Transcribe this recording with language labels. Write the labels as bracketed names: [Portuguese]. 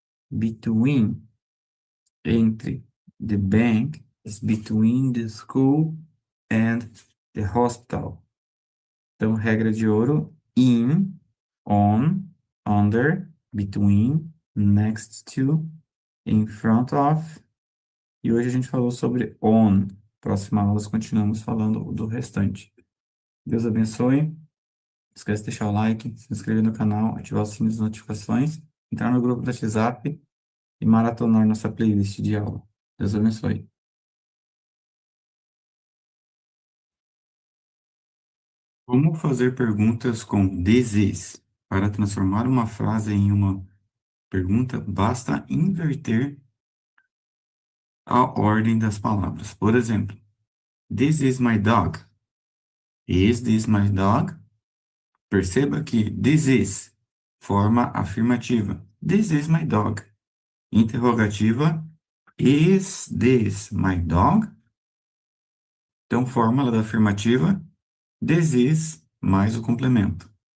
[English] Between, entre. The bank is between the school and the hospital. [Portuguese] Então, regra de ouro: [English] in, on, under, between, next to, in front of. [Portuguese] E hoje a gente falou sobre on. Próxima aula, continuamos falando do restante. Deus abençoe. Não esquece de deixar o like, se inscrever no canal, ativar o sininho das notificações, entrar no grupo do WhatsApp e maratonar nossa playlist de aula. Deus abençoe. Como fazer perguntas com this is? Para transformar uma frase em uma pergunta, basta inverter a ordem das palavras. Por exemplo, [English] this is my dog. Is this my dog? [Portuguese] Perceba que [English] this is, [Portuguese] forma afirmativa. [English] This is my dog. Interrogativa, is this my dog? [Portuguese] Então, fórmula da afirmativa, this is, mais o complemento.